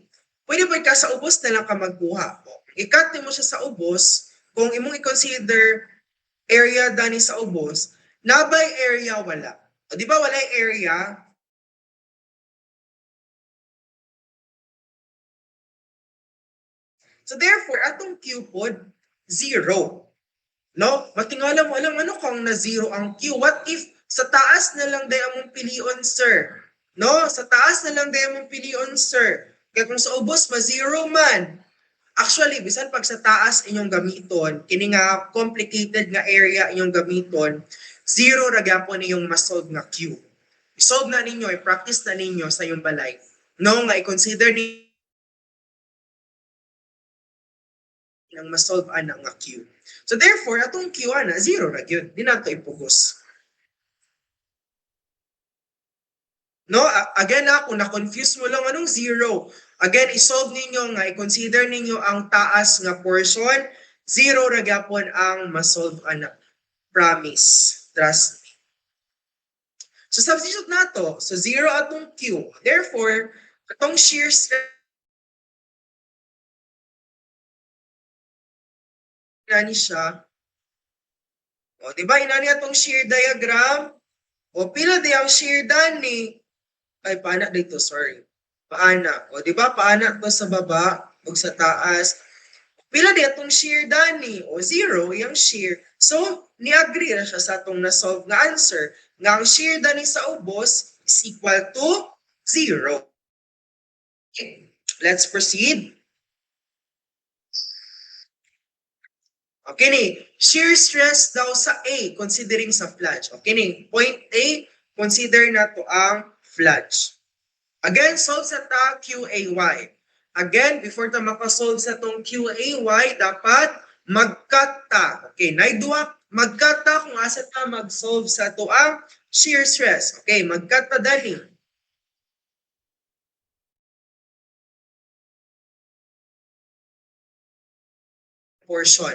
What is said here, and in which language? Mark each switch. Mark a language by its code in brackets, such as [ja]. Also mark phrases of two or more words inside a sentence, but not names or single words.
[ceb] Pwede ba ka sa ubos na lang ka magkuha. I-cut mo siya sa ubos, kung imong i-consider area dani sa ubos, nabay area wala. O di ba wala area? [en] So therefore, [ceb] atong Q pod, 0. No? Matingala mo, alam ano kung na 0 ang Q? What if sa taas na lang day among pilion, sir? No? Sa taas na lang day among pilion, sir. Kaya kung sa ubos, ma-0 man. Actually, bisan pag sa taas inyong gamiton, kini nga complicated nga area inyong gamiton, 0 ra gyapon inyong ma-solve nga Q. I-solve na ninyo, i-practice na ninyo sa iyong balay. No, nga i-consider ninyo nang ma-solve ana nga Q. [en] So therefore, [ceb] atong Q ana, 0 ra gyud. Di nato ipugos. No, again kung na-confuse mo lang anong 0, again, isolve ninyo nga, i-consider ninyo ang taas nga portion, 0 ra gyapon ang ma-solve ana. [en] Promise. Trust me. So substitute nato. [ceb] So 0 atong Q. Therefore, atong [en] shear stress [ceb] ni siya. O, di ba inani atong [en] shear diagram? [ceb] O, pila di ang shear dani? Ay, paana dito, sorry. Paana. O, di ba paana to sa baba o sa taas? Pila di atong shear dani? [tl] O, 0 yung shear. [ceb] So, ni-agree na siya sa atong na-solve nga answer. Nga ang shear dani sa ubos [en] is equal to 0. Okay, let's proceed. [ceb] Okay ni, [en] shear stress [ceb] daw sa A, considering sa flange. Okay ni, point A, consider na to ang flange. Again, solve sa ta QAY. Again, before ta makasolve sa tong QAY, dapat mag-cut ta. Okay, naidua, mag-cut ta kung asa ta mag-solve sa to ang [en] shear stress. [ceb] Okay, mag-cut ta dali. Portion.